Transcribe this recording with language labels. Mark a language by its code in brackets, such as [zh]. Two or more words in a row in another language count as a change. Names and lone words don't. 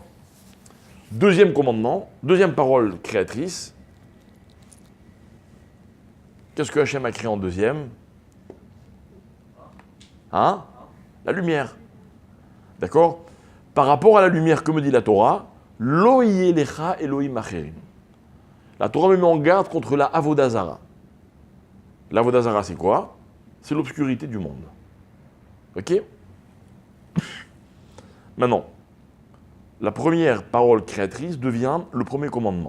[fr] Deuxième commandement, deuxième parole créatrice. Qu'est-ce que Hachem a créé en deuxième? Hein? La lumière. D'accord? Par rapport à la lumière, que me dit la Torah? [he] לא ילכה אלוהים אחרים. [fr] La Torah me met en garde contre la Avodazara. L'Avodazara, c'est quoi? C'est l'obscurité du monde. Ok? Maintenant, la première parole créatrice devient le premier commandement.